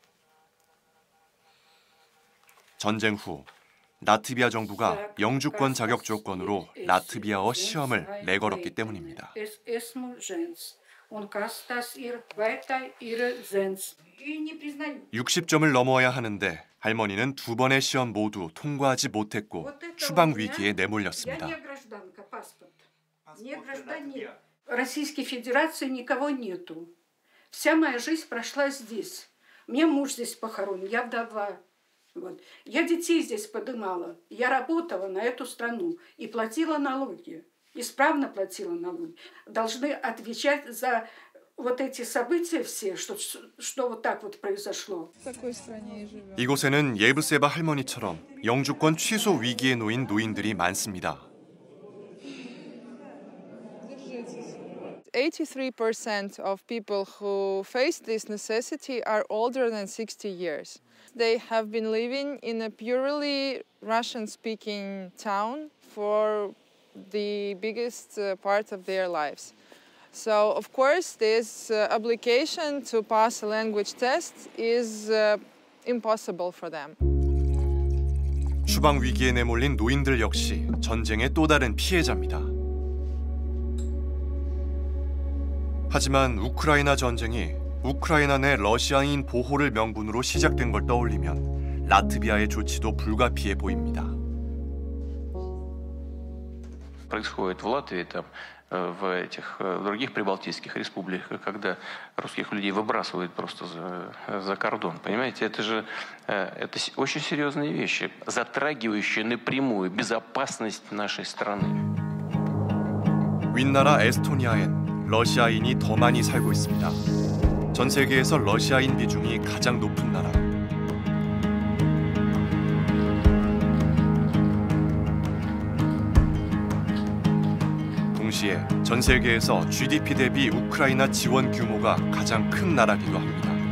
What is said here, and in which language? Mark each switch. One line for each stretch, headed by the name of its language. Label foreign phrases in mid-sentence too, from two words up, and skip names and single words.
Korean: 전쟁 후 라트비아 정부가 영주권 자격 조건으로 라트비아어 시험을 내걸었기 때문입니다. 60점을 넘어야 하는데 할머니는 2번의 시험 모두 통과하지 못했고 추방 위기에 내몰렸습니다.
Russian: Российской Федерации никого нету. Вся моя жизнь прошла здесь. Мне муж здесь похоронен, я вдова. Вот. Я детей здесь подымала. Я работала на эту страну и платила налоги. Исправно платила налоги. Должны отвечать за вот эти события все, что вот так вот произошло. В какой стране живем?
Korean: 이곳에는 예브세바 할머니처럼 영주권 취소 위기에 놓인 노인들이 많습니다.
English: 83% of people who face this necessity are older than 60 years. They have been living in a purely Russian-speaking town for the biggest part of their lives. So, of course, this obligation to pass a language test is impossible for them.
Korean: 추방 위기에 내몰린 노인들 역시 전쟁의 또 다른 피해자입니다. 하지만 우크라이나 전쟁이 우크라이나 내 러시아인 보호를 명분으로 시작된 걸 떠올리면 라트비아의 조치도 불가피해 보입니다.
Russian: Происходит в Латвии, там, в этих других прибалтийских республиках, когда русских людей выбрасывают просто за кордон. Понимаете, это очень серьезные вещи, затрагивающие напрямую безопасность нашей страны.
Korean: 윗나라 에스토니아엔 러시아인이 더 많이 살고 있습니다. 전 세계에서 러시아인 비중이 가장 높은 나라. 동시에 전 세계에서 GDP 대비 우크라이나 지원 규모가 가장 큰 나라기도 합니다.